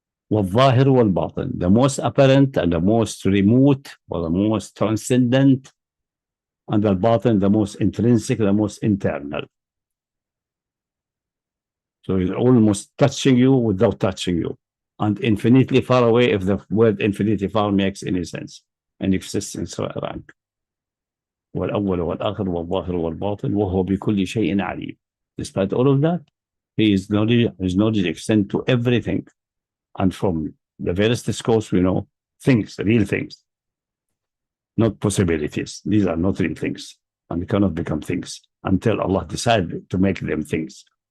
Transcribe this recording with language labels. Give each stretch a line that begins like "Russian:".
Arabic: والظاهر والباطن,
English: the most apparent and the most remote, or the most transcendent, and the batin, the most intrinsic, the most internal. So it's almost touching you without touching you, and infinitely far away if the word infinitely far makes any sense and existence rank.
Arabic: والأول والآخر والظاهر والباطن وهو بكل شيء عليم.
English: Despite all of that, his knowledge extends to everything. And from the various discourse, we know things, real things, not possibilities. These are not real things, and they cannot become things until Allah decides to make them things.